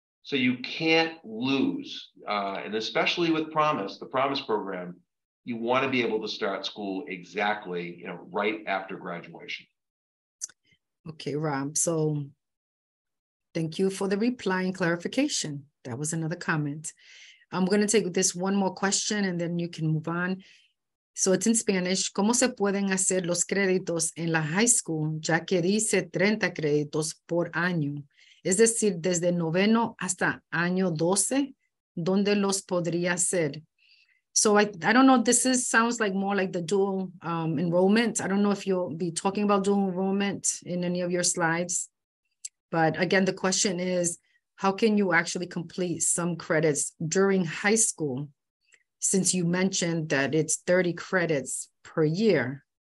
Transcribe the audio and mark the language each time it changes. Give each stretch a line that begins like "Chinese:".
English: So you can't lose. And especially with the Promise program, you want to be able to start school exactly, right after graduation. Okay, Rob. So thank you for the reply and clarification. That was another comment. I'm going to take this one more question and then you can move on. So it's in Spanish.
Spanish: ¿Cómo se pueden hacer los créditos en la high school, ya que dice 30 créditos por año? Es decir, desde noveno hasta año 12, ¿dónde los podría hacer?
English: So I don't know, sounds like more like the dual enrollment. I don't know if you'll be talking about dual enrollment in any of your slides. But again, the question is, how can you actually complete some credits during high school, since you mentioned that it's 30 credits per year?